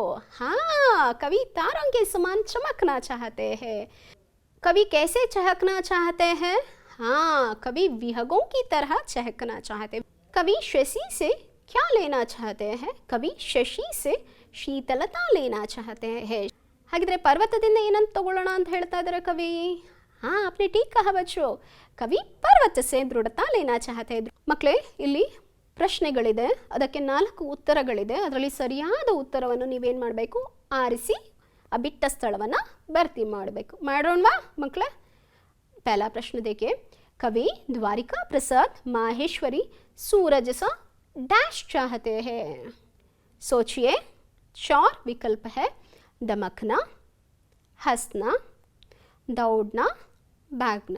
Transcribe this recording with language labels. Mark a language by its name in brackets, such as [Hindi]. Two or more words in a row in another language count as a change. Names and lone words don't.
[Hindi] हाँ, कवि तारों के समान चमकना चाहते हैं. कवि कैसे चहकना चाहते हैं? हाँ, कवि विहगों की तरह चहकना चाहते हैं. कवि शशि से क्या लेना चाहते हैं? कवि शशि से शीतलता लेना चाहते हैं. [Kannada] ಹಾಗಿದ್ರೆ ಪರ್ವತದಿಂದ ಏನಂತ ತಗೊಳ್ಳೋಣ ಅಂತ ಹೇಳ್ತಾ ಇದ್ದಾರೆ ಕವಿ? ಹಾಂ, [Hindi] आपने ठीक कहा बच्चों. कवि पर्वत से ದೃಢತಾ लेना चाहते हैं. [Kannada] ಮಕ್ಕಳೇ, ಇಲ್ಲಿ ಪ್ರಶ್ನೆಗಳಿದೆ, ಅದಕ್ಕೆ 4 ಉತ್ತರಗಳಿದೆ. ಅದರಲ್ಲಿ ಸರಿಯಾದ ಉತ್ತರವನ್ನು ನೀವೇನು ಮಾಡಬೇಕು? ಆರಿಸಿ ಆ ಬಿಟ್ಟ ಸ್ಥಳವನ್ನು ಭರ್ತಿ ಮಾಡಬೇಕು. ಮಾಡೋಣವಾ ಮಕ್ಕಳೇ? [Hindi] पहला प्रश्न देखिए. कवि द्वारिका प्रसाद माहेश्वरी सूरज सा डैश चाहते हैं. सोचिए. 4 विकल्प है. दमकना, हंसना, दौड़ना, भागना.